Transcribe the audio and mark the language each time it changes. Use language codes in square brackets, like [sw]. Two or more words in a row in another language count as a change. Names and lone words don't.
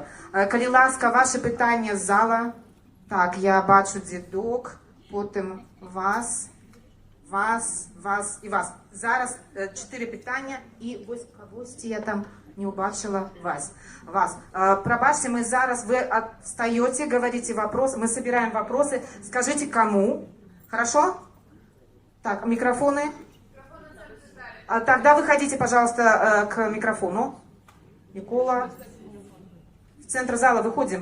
[be] Калі ласка, ваши пытання з зала. Так, я бачу дзедок, потым вас і вас. Зараз 4 пытання, і вось кагосьці я там не убачила вас. Пробачьте, мы зараз, [ru] вы отстаете, говорите вопрос, мы собираем вопросы, скажите кому, хорошо? Так, микрофоны. Тогда выходите, пожалуйста, к микрофону. Микола. В центр зала выходим.